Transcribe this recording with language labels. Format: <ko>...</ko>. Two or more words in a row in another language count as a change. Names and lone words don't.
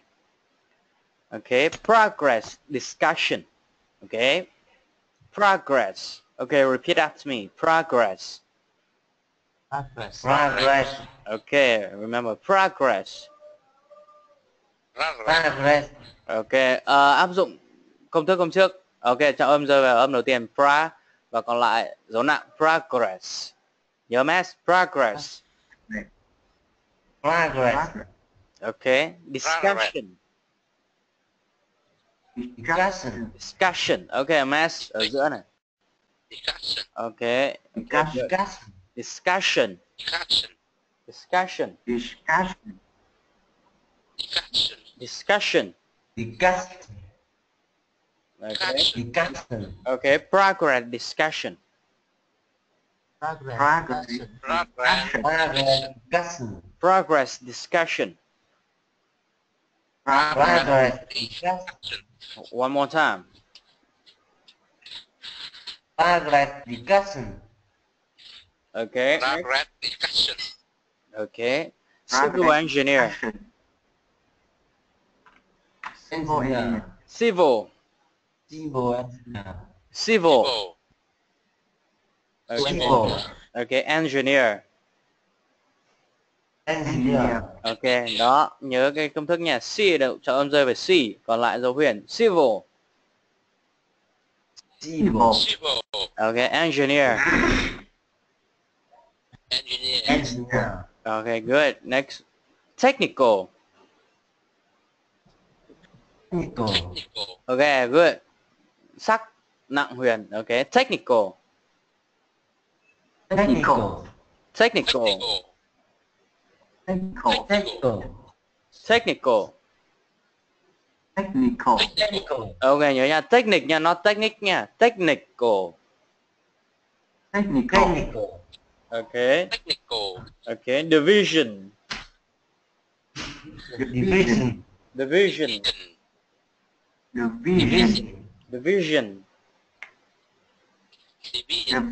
<en>Okay, progress, discussion. Okay, progress. Okay, repeat after me, progress. Progress. Okay, remember progress. Progress.</en> <vi>Ok, áp dụng công thức hôm trước. Ok, trọng âm rơi vào âm đầu tiên pra và còn lại dấu nặng progress. Nhớ mass progress.</vi> <en>Progress. Ok, discussion. Discussion.</en> <vi>Discussion. Ok, mass ở giữa này.</vi> <en>Discussion. Ok. Discussion. Discussion. Discussion. Discussion. Discussion. Discussion. Discussion. Discussion. Okay. Discussion. Okay, progress discussion. Progress. Discussion. Progress discussion. Progress. Discussion. One more time. Progress. Discussion. Okay. Progress discussion. Okay. Civil engineer. Engineer. Civil. Civil engineer. Civil. Civil. Okay, engineer. Engineer.</en> <vi>Ok, đó, nhớ cái công thức nha. C đậu cho âm rơi về C, còn lại dấu huyền civil.</vi> <en>Civil. Civil. Ok, engineer. Engineer. Engineer. Ok, good. Next, technical. Technical. Technical. Ok, good.</en> <vi>Sắc, nặng huyền.</vi> <en>Ok, technical. Technical. Technical. Technical. Technical. Technical. Technical. Technical.</en> <vi>Ok, nhớ nha, technique nha, nó technique nha.</vi> <en>Technical. Technical. Technical. Ok. Technical. Ok, division. Division. Division. Division. Division. Division.</en>